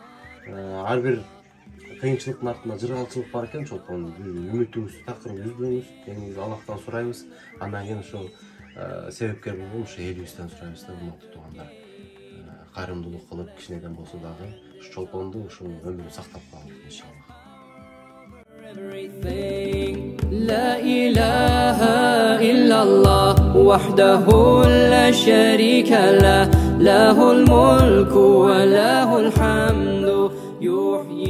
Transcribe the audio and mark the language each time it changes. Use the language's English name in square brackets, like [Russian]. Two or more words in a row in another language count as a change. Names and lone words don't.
[Kyrgyz] Ар бир кыйынчылыктын артында жыргалчылык бар экен. Чолпон үмүтүңүздү такыр үзбөңүз. Деңиз Аллахтан сурайбыз. Андан кийин ошо себепкер болгон ошо элибизден сурайбыз да, урматтуу туугандар. Кайрымдуулук кылып кичинеден болсо дагы ушу Чолпонду ушул өмүрүн сактап калалы иншаллах. [Arabic] لا إله إلا الله وحده لا شريك له له الملك وله الحمد